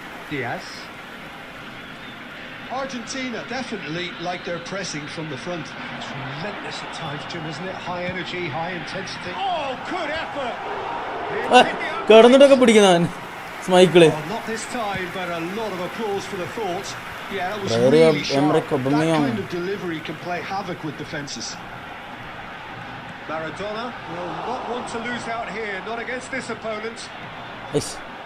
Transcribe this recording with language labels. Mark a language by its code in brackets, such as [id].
[en] Diaz. Argentina definitely like their pressing from the front. It's relentless at times, Jim, isn't it? High energy, high intensity. Oh, good effort! [ml] കിടന്നിട്ടൊക്കെ പിടിക്കുന്നവൻ സ്മൈക്കിള്. [en] Oh, not this time, but a lot of applause for the thought. Yeah, that was Very really sharp. Emre That Aubameyang. kind of delivery can play havoc with defences. Maradona will not want to lose out here, not against this opponent. Yes.